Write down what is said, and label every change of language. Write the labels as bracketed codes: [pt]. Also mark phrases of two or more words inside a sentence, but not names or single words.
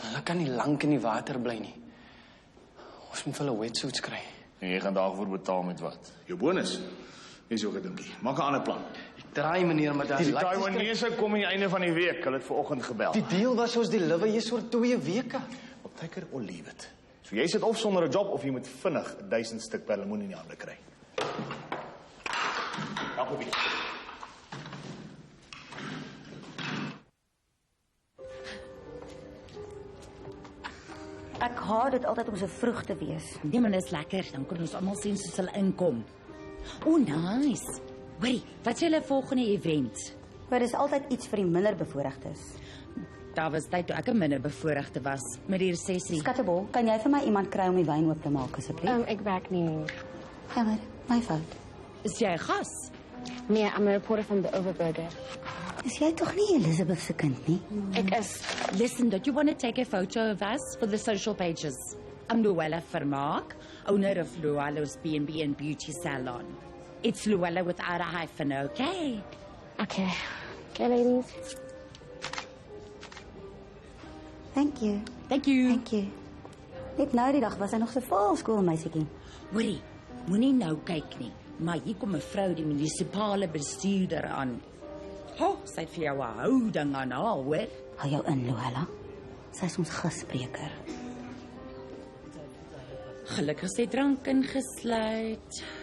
[af] Hulle kan nie lank in die water bly nie. Ons moet vir hulle wetsuits kry. En jy gaan daarvoor betaal met wat? Jou bonus? Dis ook 'n dingie. Maak 'n ander plan. Draai, meneer, maar Die Taiwanese kom aan die einde van die week. Hulle het vanoggend gebel. Die deal was ons deliver hier oor 2 weke. [en] Op take it or leave it. [af] So jy sit of sonder 'n job of jy moet vinnig 1000 stuk perlemoen in die hande kry. Ja, probeer. Ek haat dit altyd om so vroeg te wees. Nee, maar dit is lekker. Dan kan ons almal sien soos hulle inkom. O, nice. Hoorie, wat is julle volgende event? Maar dis altyd iets vir die minder bevoorregtes. Daar was tyd toe ek 'n minder bevoorregte was met die resessie. Skattebol, kan jy vir my iemand kry om die wyn oop te maak asseblief? Ek werk nie. Jammer, my fout. Is jy 'n gas? Nee, [en] I'm a reporter from the Overburger. [af] Is jy tog nie Elizabeth se kind nie? Ek is. [en] Listen, don't you want to take a photo of us for the social pages? I'm Luella Vermaak, owner of Luella's B&B and Beauty Salon. It's Luella without a hyphen, okay? Okay. Okay, ladies. Thank you. Thank you. Thank you. [af] Net nou die dag was hy nog so vol skoolmeisietjie. Hoorie, moenie nou kyk nie, maar hier kom 'n vrou die munisipale bestuurder aan. Sy het vir jou 'n houding aan haar, hoor? Hou jou in, Luella. Sy is ons gasspreker. Gelukkig sy drank ingesluit.